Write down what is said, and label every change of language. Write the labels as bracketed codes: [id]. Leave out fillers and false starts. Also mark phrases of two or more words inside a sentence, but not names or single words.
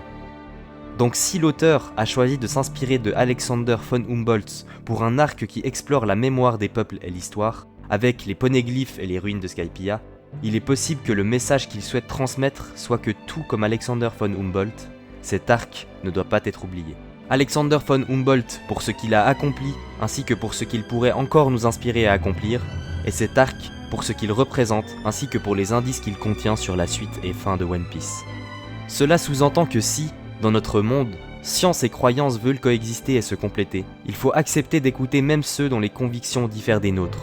[fr] Donc si l'auteur a choisi de s'inspirer de Alexander von Humboldt pour un arc qui explore la mémoire des peuples et l'histoire, avec les poneglyphes et les ruines de Skypiea, il est possible que le message qu'il souhaite transmettre soit que tout comme Alexander von Humboldt, cet arc ne doit pas être oublié. Alexander von Humboldt pour ce qu'il a accompli, ainsi que pour ce qu'il pourrait encore nous inspirer à accomplir, et cet arc pour ce qu'il représente, ainsi que pour les indices qu'il contient sur la suite et fin de One Piece. Cela sous-entend que si, dans notre monde, science et croyance veulent coexister et se compléter, il faut accepter d'écouter même ceux dont les convictions diffèrent des nôtres.